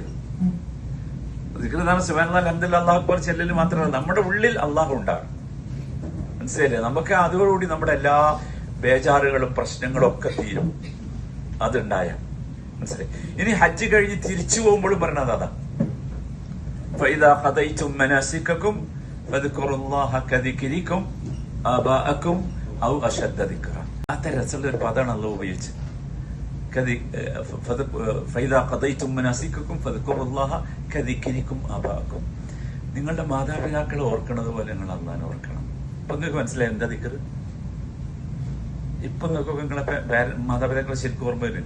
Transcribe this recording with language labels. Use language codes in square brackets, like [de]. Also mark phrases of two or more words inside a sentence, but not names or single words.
[ml] ദിക്റാണ് [ar] سبحان الله الحمد لله الله أكبر [ml] ചെല്ലല് മാത്രമല്ല, നമ്മുടെ ഉള്ളിൽ അള്ളാഹു ഉണ്ടാകും. മനസ്സിലായില്ലേ? നമുക്ക് അതോടുകൂടി നമ്മുടെ എല്ലാ ബേജാറുകളും പ്രശ്നങ്ങളും ഒക്കെ തീരും. അതുണ്ടായ മനസ്സിലായി. ഇനി ഹജ്ജ് കഴിഞ്ഞ് തിരിച്ചു പോകുമ്പോഴും പറഞ്ഞത് അതാ. [ar] فإذا قضيتم مناسككم فاذكروا الله كذكركم آباءكم أو أشد ذكرا. [ml] അത്ര രസമുള്ള ഒരു പദമാണ് അള്ളാഹു ഉപയോഗിച്ചത്. [ar] فإذا قضيتم مناسككم فاذكروا الله كذكركم آباءكم. [ml] നിങ്ങളുടെ മാതാപിതാക്കളെ ഓർക്കുന്നത് പോലെ നിങ്ങൾ അള്ളാഹിനെ ഓർക്കണം. ഇപ്പൊ നിങ്ങൾക്ക് മനസ്സിലായി എന്താ ദിക്ർ? ഇപ്പൊ നോക്കുമ്പോ നിങ്ങളെ മാതാപിതാക്കളെ ശരിക്കും ഓർമ്മ വരുന്നില്ലേ?